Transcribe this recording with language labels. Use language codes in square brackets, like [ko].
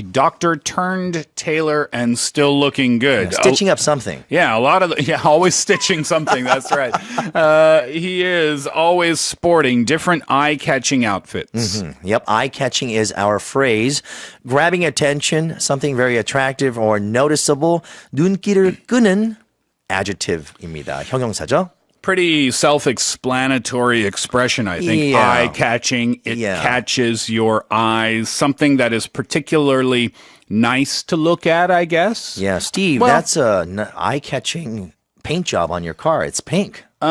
[en] A doctor turned tailor and still looking good. stitching up something. Yeah, a lot of always stitching something. That's right. He is always sporting different eye-catching outfits. Yep, eye-catching is our phrase. Grabbing attention, something very attractive or noticeable. [ko] 눈길을 끄는 adjective입니다. 형용사죠? [en] Pretty self-explanatory expression, I think. Yeah. Eye-catching. It Yeah. catches your eyes. Something that is particularly nice to look at, I guess. Yeah, Steve, Well- that's a eye-catching paint job on your car. It's pink.